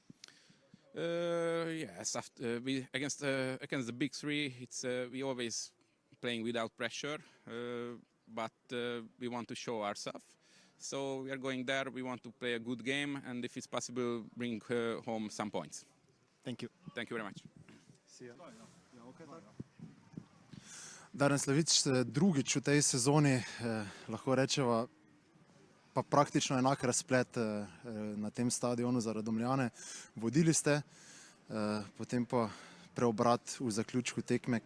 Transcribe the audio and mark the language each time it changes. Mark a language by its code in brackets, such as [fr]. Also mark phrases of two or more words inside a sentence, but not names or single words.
[en] Yes, against the big three, it's we always playing without pressure, but we want to show ourselves. So we are going there. We want to play a good game, and if it's possible, bring home some points. Thank you. Thank you very much. [sl] Daren Slavič, drugič v tej sezoni, lahko rečeva, pa praktično enak razplet na tem stadionu za Radomljane. Vodili ste, potem pa preobrat v zaključku tekme.